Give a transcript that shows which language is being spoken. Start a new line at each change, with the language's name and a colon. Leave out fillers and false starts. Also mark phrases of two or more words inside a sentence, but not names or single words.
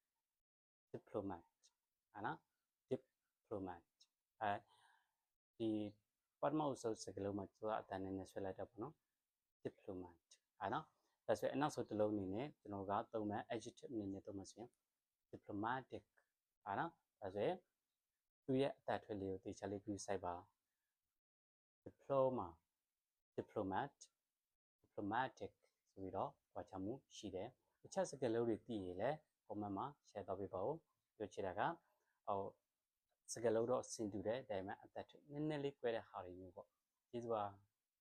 Burmese: diplomat ဟာနော် diplomat ဒီပထမအစုပ်စကားလုံးမှာသူကအတန်နဲ့ဆွဲလိုက်တာပေါ့နော် diplomat ဟာနော်ဒါဆိုရင်အနောက်ဆုံးတစ်လုံးအနေနဲ့ကျွန်တော်ကသုံးမယ် adjective အနေနဲ့သုံးမယ်ဆိုရင် diplomatic ဟာနော်ဒါဆိုရင်သူရဲ့အသက်ထွက်လေးကိုတေချာလေး
English: view site
Burmese: ပါ
English: diploma diplomat diplomatic
Burmese: ဆိုပြီးတော့ကြွားချမှုရှိတယ်တခြားစကားလုံးတွေသိရင်လည်း comment မှာ share တော့ပေးပါဦးပြောချင်တာကစကားလုံးတော့အဆင်တူတယ်ဒါပေမဲ့အသက်ထွက်နည်းနည်းလေး꿰တဲ့ဟာတွေမျိုးပေါ့ကျေးဇူးပါ